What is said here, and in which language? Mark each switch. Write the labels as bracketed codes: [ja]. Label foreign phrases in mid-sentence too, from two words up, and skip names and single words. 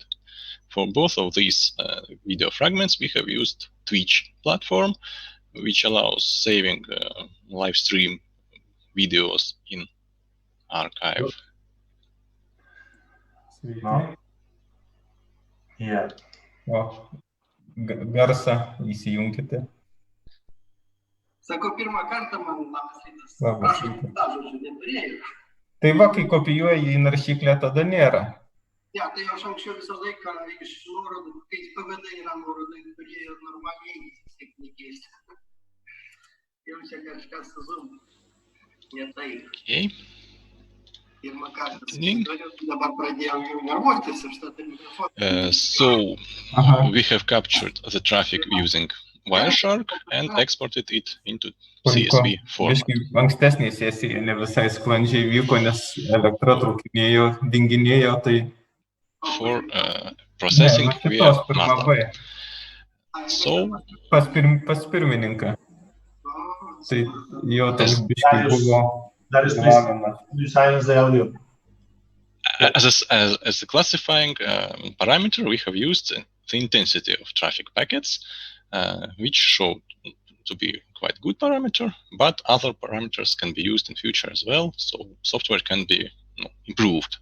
[en] For both of these video fragments, we have used Twitch platform, which allows saving live stream videos in archive. No? Yeah. [lt] Garsą įsijunkite. Sako, pirmą kartą man labas Labas rytas. rytas. Prašau, žodžiu, neturėjau. Tai va, kai kopijuoji į naršyklę, tada nėra. Ja, tai aš anksčiau visą laiką iš nuorodų, kai PVD yra nuorodai, turėjo normaliai, taip nekeisti. Jau čia kažkas su Zoom. Ne taip. Okay. Pirmą kartą susidariau, dabar pradėjau jau nervuotis ir šitą mikrofoną. [en] So we have captured the traffic using Wireshark and exported it into CSV format. [lt] Ankstesnė sesija ne visai sklandžiai vyko, nes elektra trūkinėjo, dinginėjo, tai... [en] For processing via MATLAB. So... [lt] Pas pirmininką. Tai jo toks biškai buvo... [en] Darius, please silence the audio. As a classifying parameter, we have used the intensity of traffic packets, which showed to be quite good parameter, but other parameters can be used in future as well, so software can be improved.